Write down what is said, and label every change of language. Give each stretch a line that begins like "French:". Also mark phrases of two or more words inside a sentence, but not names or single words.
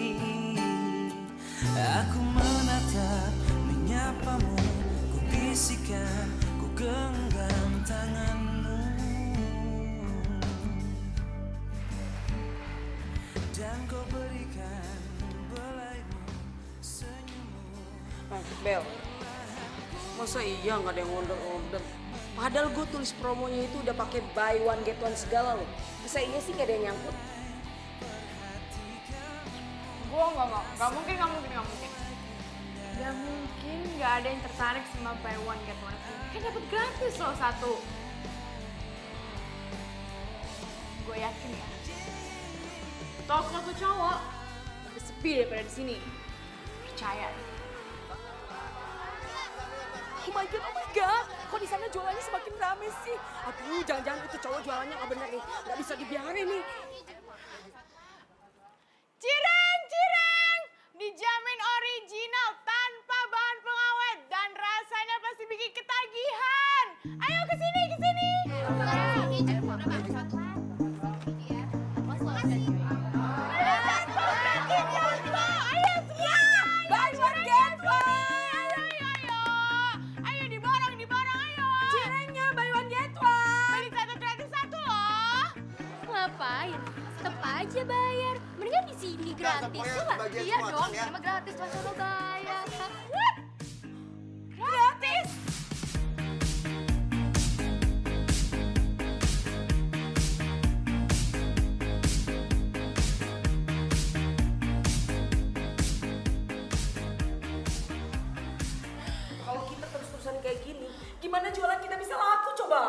Indonesian: Aku menatap, menyapamu, ku bisikan, ku genggam tanganmu, dan kau berikan belaimu, senyummu. Bel, masa iya nggak ada yang order? Padahal gue tulis promonya itu udah pakai
English: buy one get one
Indonesian: segala loh. Masa iya sih nggak ada yang nyangkut? Gua nggak mungkin. Gak mungkin nggak ada yang tertarik sama
English: buy one get one free.
Indonesian: Kan dapat gratis loh satu. Gue yakin ya. Toko tuh cowok lebih sepi daripada di sini. Percaya.
English: Oh my god,
Indonesian: kok di sana jualannya semakin rame sih? Aduh, jangan-jangan itu cowok jualannya nggak bener nih, nggak bisa dibiarin nih. Cireng! Dijamin original tanpa bahan pengawet dan rasanya pasti bikin ketagihan. Ayo diborong, ayo. Cirengnya
English: buy one get one.
Indonesian: Beli satu gratis satu loh. Ngapain? Tetep aja bayar. Mendingan di sini gratis pokoknya ya nggak? bagian Iya semua, dong, Cang, ya. emang gratis masa lo bayar. Gratis. Kalau kita terus-terusan kayak gini, gimana jualan kita bisa laku coba?